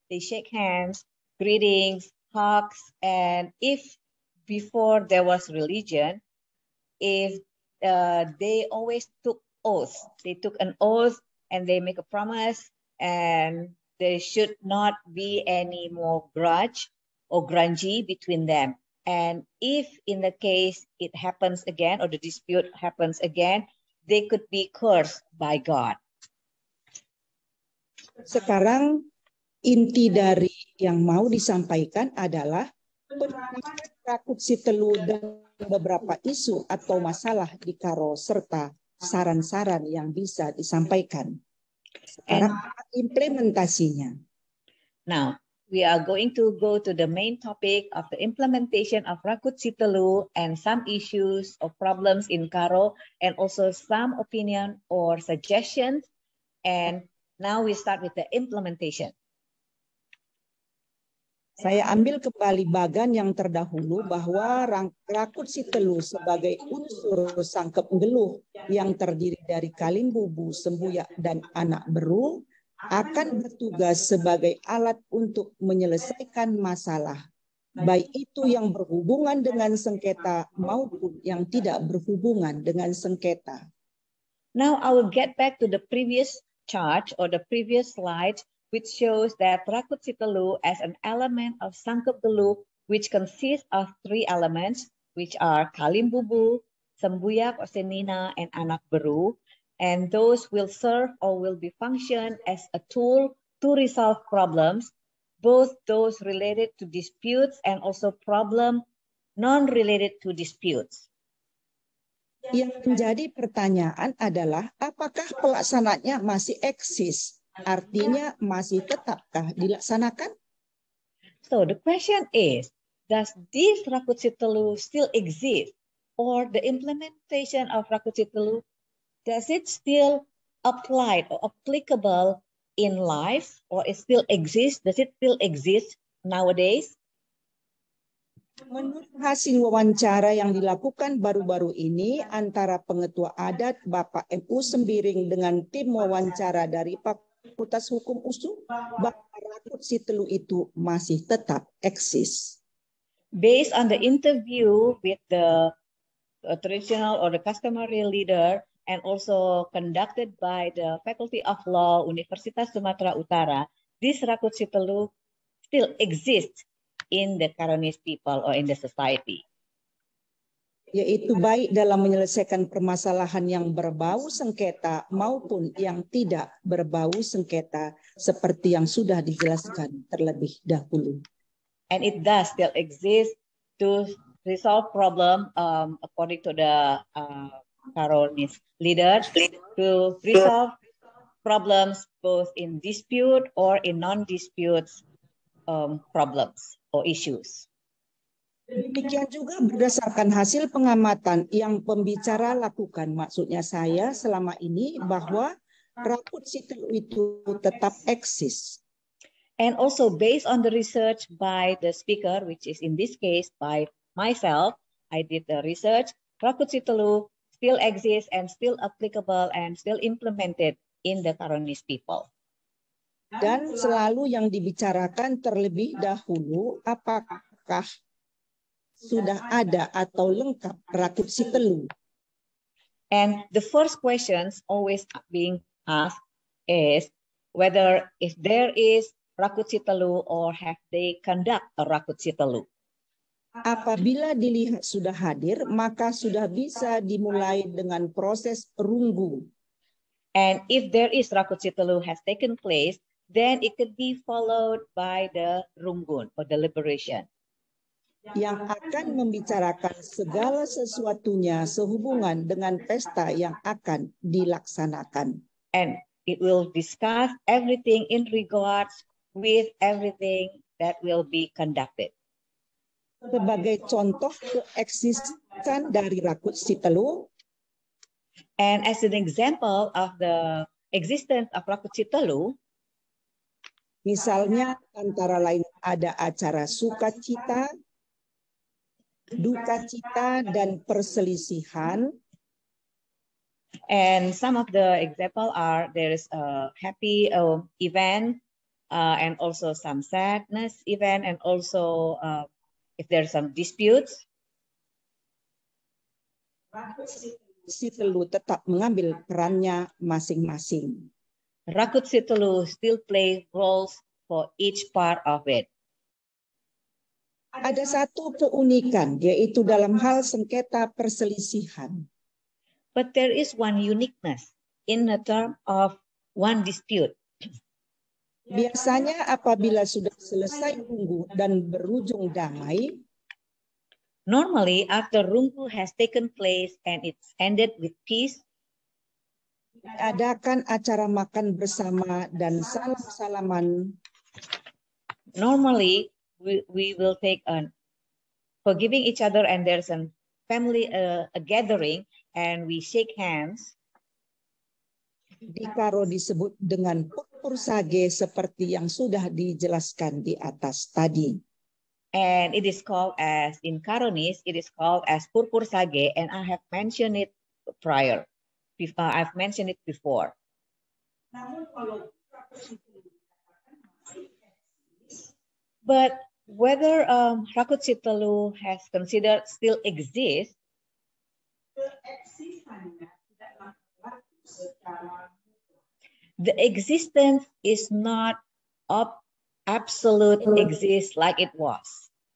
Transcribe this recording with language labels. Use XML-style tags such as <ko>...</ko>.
<en>They shake hands, greetings, hugs, and if before there was religion, if they always took oaths, they took an oath and they make a promise, and there should not be any more grudge or grungy between them. And if in the case it happens again or the dispute happens again, they could be cursed by God.</en> <id>Sekarang inti dari yang mau disampaikan adalah Rakut Sitelu dan beberapa isu atau masalah di Karo serta saran-saran yang bisa disampaikan. Sekarang implementasinya.</id> <en>Now, we are going to go to the main topic of the implementation of Rakut Sitelu and some issues or problems in Karo, and also some opinion or suggestions. And now we start with the implementation.</en> <id>Saya ambil kembali bagan yang terdahulu bahwa Rakut Sitelu sebagai unsur sangkep geluh yang terdiri dari Kalimbubu, Sembuyak, dan Anak Beru akan bertugas sebagai alat untuk menyelesaikan masalah, baik itu yang berhubungan dengan sengketa maupun yang tidak berhubungan dengan sengketa.</id> <en>Now I will get back to the previous chart or the previous slide, which shows that Rakut Sitelu as an element of Sangkep Geluh, which consists of three elements, which are Kalimbubu, Sembuyak or Senina, and Anak Beru. And those will serve or will be function as a tool to resolve problems, both those related to disputes and also problem non-related to disputes.</en> <id>Yang menjadi pertanyaan adalah apakah pelaksananya masih eksis? Artinya masih tetapkah dilaksanakan?</id> <en>So the question is, does this Rakut Sitelu still exist? Or the implementation of Rakut Sitelu, does it still apply or applicable in life? Or it still exists? Does it still exist nowadays?</en> <id>Menurut hasil wawancara yang dilakukan baru-baru ini antara Pengetua Adat Bapak M.U. Sembiring dengan tim wawancara dari Fakultas Hukum USU, bahwa Rakut Sitelu itu masih tetap eksis.</id> <en>Based on the interview with the traditional or the customary leader and also conducted by the Faculty of Law Universitas Sumatera Utara, this Rakut Sitelu still exists in the Karonese people or in the society.</en> <id>Yaitu baik dalam menyelesaikan permasalahan yang berbau sengketa maupun yang tidak berbau sengketa seperti yang sudah dijelaskan terlebih dahulu.</id> <en>And it does still exist to resolve problem according to the Karonese leaders, to resolve problems both in dispute or in non-disputes problems or issues.</en> <id>Demikian juga berdasarkan hasil pengamatan yang pembicara lakukan, maksudnya saya selama ini bahwa Rakut Sitelu itu tetap eksis.</id> <en>And also based on the research by the speaker, which is in this case by myself, I did the research, Rakut Sitelu still exists and still applicable and still implemented in the Karonis people.</en> <id>Dan selalu yang dibicarakan terlebih dahulu, apakah sudah ada atau lengkap Rakut Sitelu?</id> <en>And the first questions always being asked is whether if there is Rakut Sitelu or have they conduct a Rakut Sitelu.</en> <id>Apabila dilihat sudah hadir, maka sudah bisa dimulai dengan proses runggu.</id> <en>And if there is Rakut Sitelu has taken place, then it could be followed by the Runggun or deliberation.</en> <id>Yang akan membicarakan segala sesuatunya sehubungan dengan pesta yang akan dilaksanakan.</id> <en>And it will discuss everything in regards with everything that will be conducted.</en> <id>Sebagai contoh keeksistensi dari Rakut Sitelu,</id> <en>and as an example of the existence of Rakut Sitelu,</en> <id>misalnya antara lain ada acara sukacita, duka cita, dan perselisihan.</id> <en>And some of the example are there is a happy event and also some sadness event, and also if there's some disputes.</en> <id>Sitelu tetap mengambil perannya masing-masing.</id> <en>Rakut Sitelu still plays roles for each part of it.</en> <id>Ada satu keunikan, yaitu dalam hal sengketa perselisihan.</id> <en>But there is one uniqueness in the term of one dispute.</en> <id>Biasanya apabila sudah selesai runggu dan berujung damai,</id> <en>normally after runggu has taken place and it's ended with peace,</en> <id>diadakan acara makan bersama dan salam-salaman.</id> <en>Normally we will take forgiving each other, and there's a family a gathering and we shake hands.</en> <id>Di Karo disebut dengan purpur sage seperti yang sudah dijelaskan di atas tadi.</id> <en>And it is called as in Karonis, it is called as purpur sage, and I have mentioned it prior. I've mentioned it before. But whether Rakut Sitelu has considered still exists, the existence is not absolute exist like it was.</en>